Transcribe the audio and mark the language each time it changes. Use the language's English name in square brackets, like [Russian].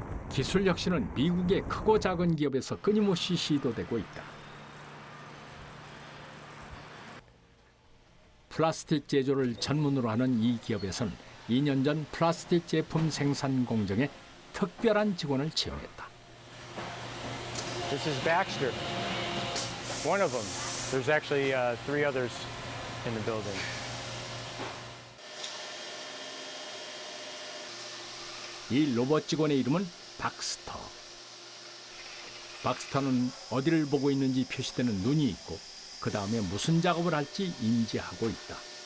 [Korean] 기술 혁신은 미국의 크고 작은 기업에서 끊임없이 시도되고 있다. 플라스틱 제조를 전문으로 하는 이 기업에서는 2년 전 플라스틱 제품 생산 공정에 특별한 직원을 채용했다. [English] This is Baxter. One of them. There's actually three others in the building. [Korean] 이 로봇 직원의 이름은 박스터. 박스터는 어디를 보고 있는지 표시되는 눈이 있고 그 다음에 무슨 작업을 할지 인지하고 있다.